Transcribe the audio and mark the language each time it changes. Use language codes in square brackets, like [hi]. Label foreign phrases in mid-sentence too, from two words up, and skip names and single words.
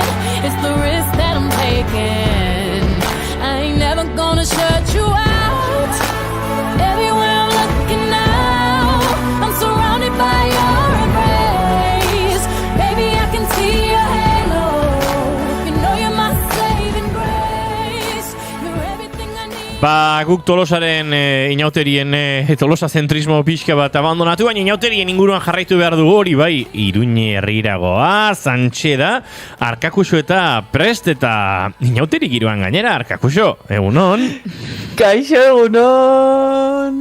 [en] It's the risk that I'm taking. I ain't never gonna shut you out. Everywhere I'm looking now, I'm surrounded by your embrace. Baby, I can see your halo. You know you're my saving grace. You're everything I need. [eu] Guk Tolosaren inauterien Tolosa zentrismo pixka bat abandonatu, baina inauterien inguruan jarraitu behar du hori bai, Iruñe herriragoa, Santxe da, Arkakuso eta Prest eta inauterik giroan gainera, Arkakuso, egunon? Kaixo, egunon!